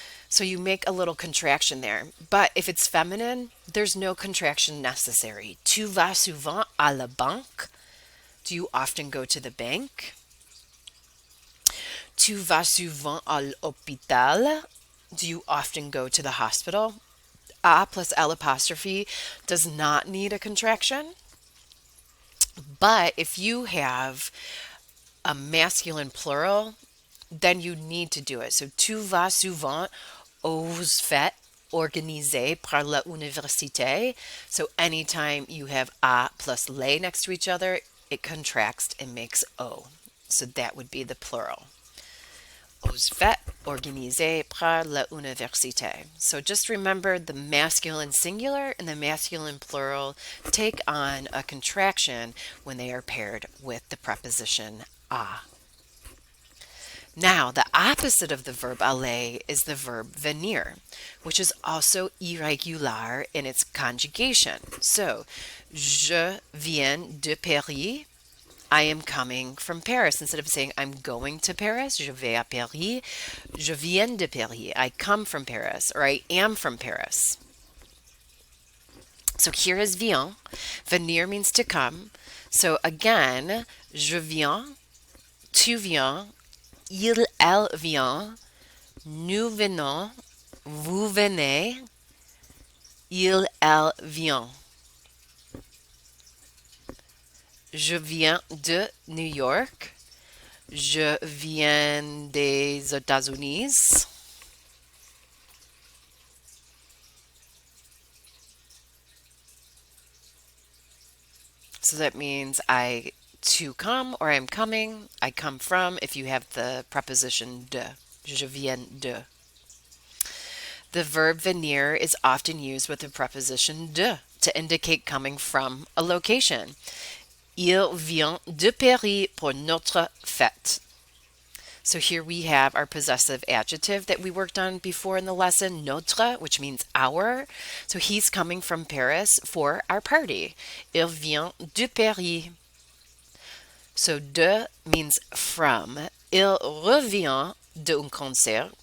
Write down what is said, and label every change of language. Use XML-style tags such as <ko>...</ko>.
<en>So you make a little contraction there. But if it's feminine, there's no contraction necessary.</en> <fr>Tu vas souvent à la banque?</fr> <en>Do you often go to the bank?</en> <fr>Tu vas souvent à l'hôpital?</fr> <en>Do you often go to the hospital? A plus L apostrophe does not need a contraction. But if you have a masculine plural, then you need to do it.</en> <fr>So tu vas souvent aux fêtes organisées par l'université.</fr> <en>So anytime you have a plus les next to each other, it contracts and makes o. So that would be the plural.</en> <fr>Aux fêtes organisées par l'université.</fr> <en>So just remember the masculine singular and the masculine plural take on a contraction when they are paired with the preposition a. Now, the opposite of the verb aller is the verb venir, which is also irregular in its conjugation.</en> <fr>So, je viens de Paris.</fr> <en>I am coming from Paris. Instead of saying I'm going to Paris,</en> <fr>je vais à Paris. Je viens de Paris.</fr> <en>I come from Paris, or I am from Paris. So here is viens. Venir means to come. So again,</en> <fr>je viens, tu viens, il, elle vient, nous venons, vous venez, il, elle vient. Je viens de New York. Je viens des États-Unis.</fr> <en>So that means I to come or I'm coming. I come from if you have the preposition de.</en> <fr>Je viens de.</fr> <en>The verb venir is often used with the preposition de to indicate coming from a location.</en> <fr>Il vient de Paris pour notre fête.</fr> <en>So here we have our possessive adjective that we worked on before in the lesson, notre, which means our. So he's coming from Paris for our party.</en> <fr>Il vient de Paris.</fr> <en>So de means from.</en> <fr>Il revient d'un concert.</fr>